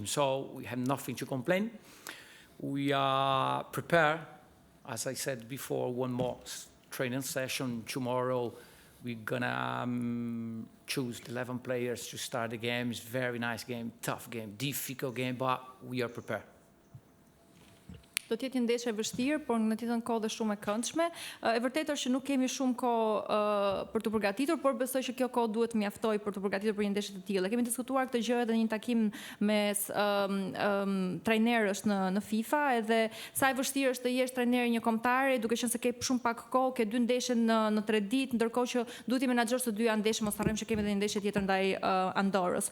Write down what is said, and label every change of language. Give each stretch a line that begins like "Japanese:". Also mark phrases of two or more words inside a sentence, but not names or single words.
English: So we have nothing to complain. We are prepared, as I said before, one more training session tomorrow. We're gonna choose the 11 players to start the game. It's a very nice game, tough game, difficult game, but we are prepared.
Albanian: Do të jetë një ndeshje e vështirë, por në të njëjtën kohë dhe shumë e këndshme. E vërtetë është që nuk kemi shumë kohë për të përgatitur, por besoj që kjo kohë duhet mjaftoj për të përgatitur për një ndeshje të tillë. Kemi diskutuar këtë gjë edhe në një takim me trajnerësh në FIFA, edhe sa e vështirë është të jesh trajner një kombëtare, duke qenë se ke shumë pak kohë, ke 2 ndeshje në 3 ditë, ndërkohë që duhet të menaxhosh të dyja ndeshje, mos harrojmë që kemi edhe një ndeshje tjetër ndaj Andorrës.